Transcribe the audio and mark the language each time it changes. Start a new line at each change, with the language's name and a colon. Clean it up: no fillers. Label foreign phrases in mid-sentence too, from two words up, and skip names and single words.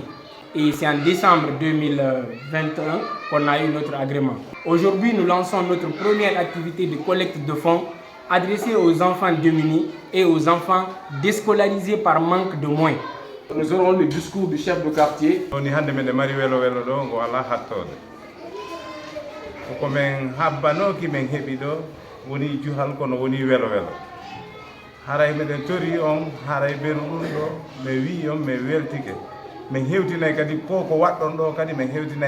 French: Et c'est en décembre 2021 qu'on a eu notre agrément. Aujourd'hui, nous lançons notre première activité de collecte de fonds adressée aux enfants démunis et aux enfants déscolarisés par manque de moyens. Nous aurons le discours du chef de quartier. On y a des
Fula: welo welo do ngo ala hattode. Ko men habbano ki men hebido woni juhal kono woni welo welo. Haray meɗen tori on haray ɓeru ɗum ɗo mi wi on mi weltike min hewtinayi kadi ko waɗɗon ɗo kadi min hewtinayi